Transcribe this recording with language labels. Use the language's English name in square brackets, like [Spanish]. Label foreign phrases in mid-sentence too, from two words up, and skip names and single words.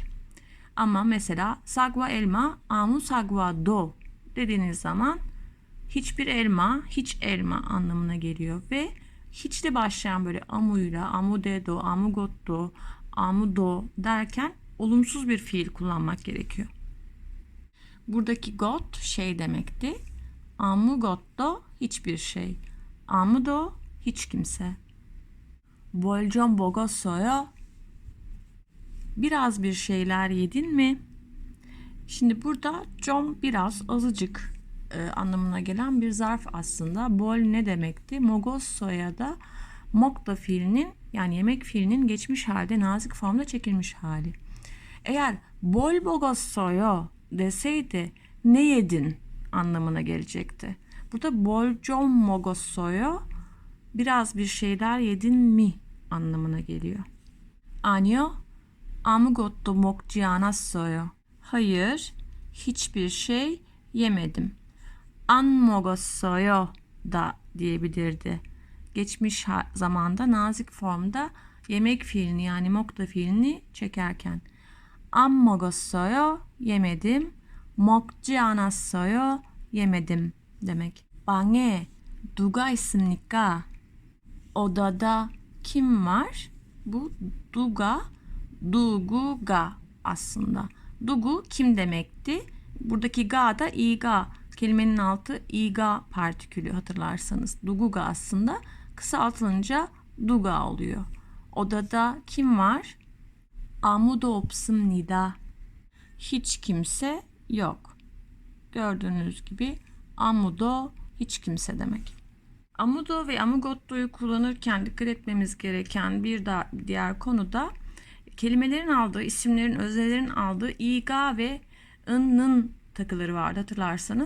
[Turkish] Ama mesela sagwa elma [Korean] 아무 사과도 [Turkish] dediğiniz zaman hiçbir elma hiç elma anlamına geliyor ve hiçle başlayan böyle amuyla amudedo, amugotto, amudo derken olumsuz bir fiil kullanmak gerekiyor. Buradaki got şey demekti. Amugotto hiçbir şey. Amudo hiç kimse. [Korean] 뭘 좀 먹었어요? [Turkish] Biraz bir şeyler yedin mi? Şimdi burada 좀 biraz azıcık anlamına gelen bir zarf aslında. Bol ne demekti? Mogosso'ya da mokta fiilinin yani yemek fiilinin geçmiş halde nazik formda çekilmiş hali. Eğer [Korean] 뭘 먹었어요 [Turkish] deseydi ne yedin anlamına gelecekti. Burada bol [Korean] 좀 먹었어요 [Turkish] biraz bir şeyler yedin mi anlamına geliyor. [Korean] 아니요 아무것도 먹지 않았어요. [Turkish] Hayır, hiçbir şey yemedim. [Korean] 안 먹었어요 [Turkish] da diyebilirdi. Geçmiş zamanda nazik formda yemek fiilini yani mokta fiilini çekerken. [Korean] 안 먹었어요 yemedim. 먹지 않았어요. [Turkish] yemedim demek. [Korean] 방에 누가 있습니까? [Turkish] Odada kim var? Bu duga, duguga aslında. Dugu kim demekti? Buradaki ga da iga. Kelimenin altı iga partikülü hatırlarsanız. Duguga aslında kısaltılınca duga oluyor. Odada kim var? [Korean] 아무도 없습니다. [Turkish] Hiç kimse yok. Gördüğünüz gibi amudo hiç kimse demek. Amudo ve amugotto'yu kullanırken dikkat etmemiz gereken bir diğer konu da kelimelerin aldığı, isimlerin, öznelerin aldığı iga ve ının takıları vardı hatırlarsanız.